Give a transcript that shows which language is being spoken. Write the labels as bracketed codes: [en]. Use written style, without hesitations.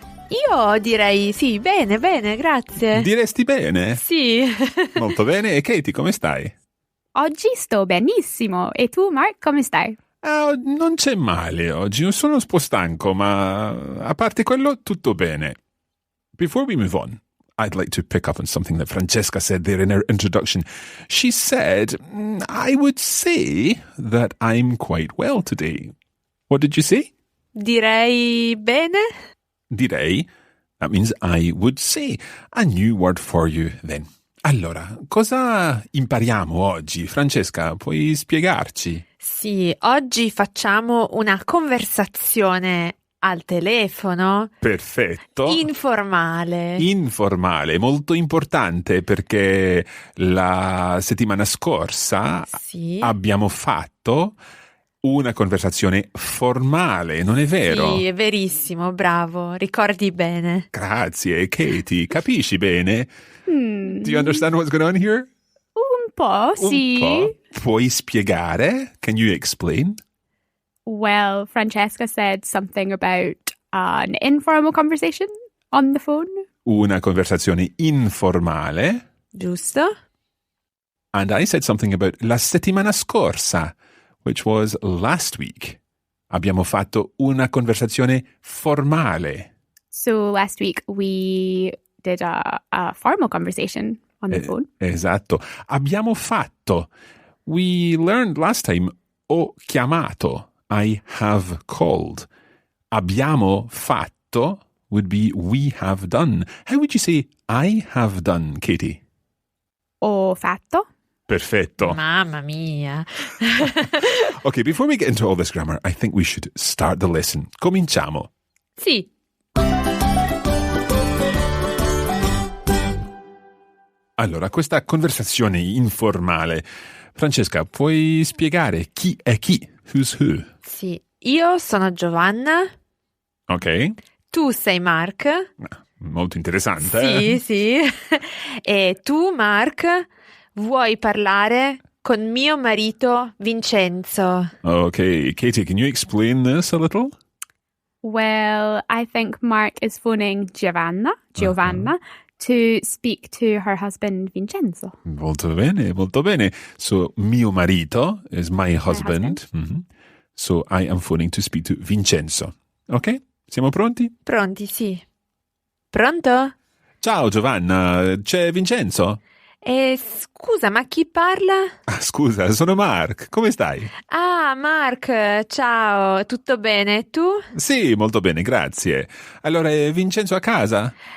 [it] Io direi sì, bene, grazie. Diresti bene? Sì. Molto bene. E Katie, come stai? Oggi sto benissimo. E tu, Mark, come stai? Non c'è male oggi. Sono un po' stanco, ma a parte quello, tutto bene. [en] Before we move on, I'd like to pick up on something that Francesca said there in her introduction. She said, I would say that I'm quite well today. What did you say? [it] Direi bene. Direi. [en] That means I would say. A new word for you then. [it] Allora, cosa impariamo oggi? Francesca, puoi spiegarci? Sì, oggi facciamo una conversazione al telefono. Perfetto. Informale, molto importante perché la settimana scorsa abbiamo fatto una conversazione formale, non è vero? Sì, è verissimo, bravo, ricordi bene. Grazie, Katie, capisci bene? [en] Do you understand what's going on here? [it] Un po', sì. Un po'. Puoi spiegare? [en] Can you explain? Well, Francesca said something about an informal conversation on the phone. [it] Una conversazione informale. Giusto? [en] And I said something about [it] la settimana scorsa, [en] which was last week. [it] Abbiamo fatto una conversazione formale. [en] So last week we did a formal conversation on the phone. [it] Esatto. Abbiamo fatto. [en] We learned last time [it] ho chiamato. [en] I have called. [it] Abbiamo fatto [en] would be we have done. How would you say I have done, Katie? [it] Ho fatto. Perfetto. Mamma mia. [en] Okay, before we get into all this grammar, I think we should start the lesson. [it] Cominciamo. Sì. Allora, questa conversazione informale. Francesca, puoi spiegare chi è chi? [en] Who's who? [it] Sì, io sono Giovanna. Ok. Tu sei Mark. Molto interessante. Sì. E tu, Mark, vuoi parlare con mio marito Vincenzo. [en] Okay, Katie, can you explain this a little? Well, I think Mark is phoning Giovanna, to speak to her husband Vincenzo. [it] Molto bene. [en] So, [it] mio marito [en] is my husband. Mm-hmm. So, I am phoning to speak to Vincenzo. [it] Ok? Siamo pronti? Pronti, sì. Pronto? Ciao Giovanna, c'è Vincenzo? Scusa, ma chi parla? Scusa, sono Mark, come stai? Ah, Mark, ciao, tutto bene, tu? Sì, molto bene, grazie. Allora, è Vincenzo a casa?